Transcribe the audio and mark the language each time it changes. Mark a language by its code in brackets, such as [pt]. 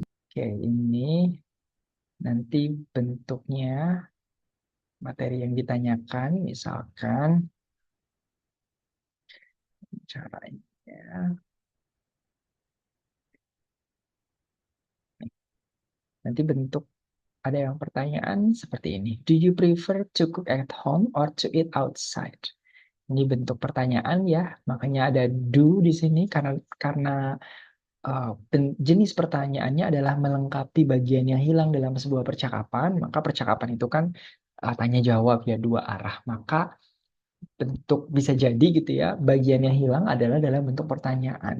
[id] Oke, ini nanti bentuknya materi yang ditanyakan, misalkan caranya. Nanti bentuk ada yang pertanyaan seperti ini. [en] Do you prefer to cook at home or to eat outside? [id] Ini bentuk pertanyaan ya, makanya ada do di sini karena jenis pertanyaannya adalah melengkapi bagian yang hilang dalam sebuah percakapan, maka percakapan itu kan tanya jawab ya dua arah. Maka bentuk bisa jadi gitu ya, bagian yang hilang adalah dalam bentuk pertanyaan.